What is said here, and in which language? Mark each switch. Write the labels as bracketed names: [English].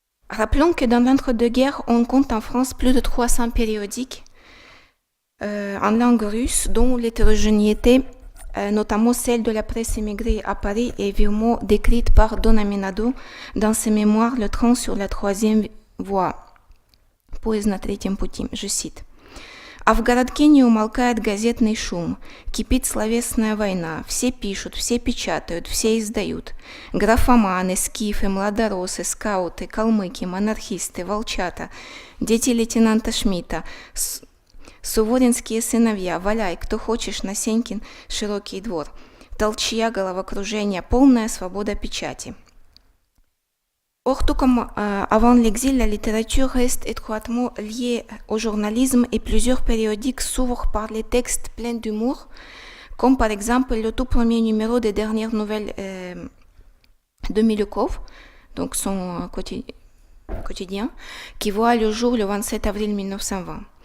[French] Rappelons que dans l'entre-deux-guerres, on compte en France plus de 300 périodiques en langue russe, dont l'hétérogénéité, notamment celle de la presse émigrée à Paris, est vivement décrite par Dona Menado dans ses mémoires Le train sur la troisième voie. [Russian] Поезд на третьем пути, [French] je cite. [Russian] А в городке не умолкает газетный шум, кипит словесная война, все пишут, все печатают, все издают. Графоманы, скифы, младоросы, скауты, калмыки, монархисты, волчата, дети лейтенанта Шмидта, суворинские сыновья, валяй, кто хочешь, на Сенькин широкий двор. Толчья, головокружение, полная свобода печати. [French] Or, tout comme avant l'exil, la littérature reste étroitement liée au journalisme et plusieurs périodiques s'ouvrent par les textes pleins d'humour, comme par exemple le tout premier numéro des dernières nouvelles de Milukov, donc son quotidien, qui voit le jour le 27 avril 1920.